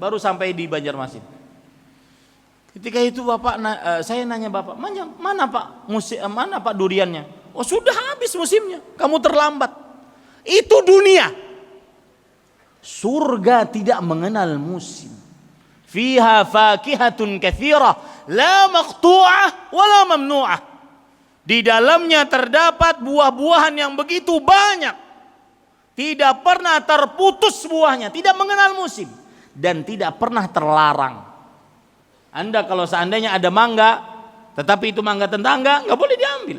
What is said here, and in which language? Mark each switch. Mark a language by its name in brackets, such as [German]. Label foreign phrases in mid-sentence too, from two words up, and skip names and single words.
[Indonesian] Baru sampai di Banjarmasin. Ketika itu saya nanya bapak, mana Pak mana Pak duriannya? "Oh sudah habis musimnya, kamu terlambat." Itu dunia. Surga tidak mengenal musim. [Arabic] Fiha fakihatun katsirah, la maqtu'ah wa la mamnu'ah. [Indonesian] Di dalamnya terdapat buah-buahan yang begitu banyak. Tidak pernah terputus buahnya, tidak mengenal musim dan tidak pernah terlarang. Anda kalau seandainya ada mangga, tetapi itu mangga tetangga, nggak boleh diambil.